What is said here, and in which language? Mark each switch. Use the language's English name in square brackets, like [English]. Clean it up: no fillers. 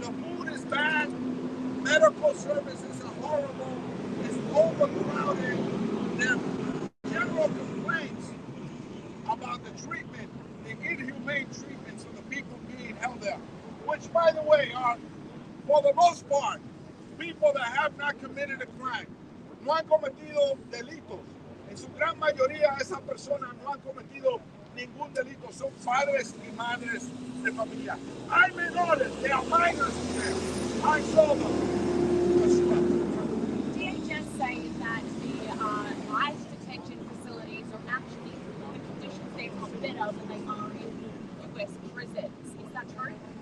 [English] The food is bad, medical services are horrible, it's overcrowded. There are general complaints about the treatment, the inhumane treatments of the people being held there, which, by the way, are, for the most part, people that have not committed a crime. [Spanish] No han cometido delitos. En su gran mayoría, esas personas no han cometido ningún delito. Son padres y madres de familia. Hay menores, [English] they are minors there. I saw them. DHS say that the ICE detention facilities are actually the conditions they are better than they are in U.S. prisons. Is that true?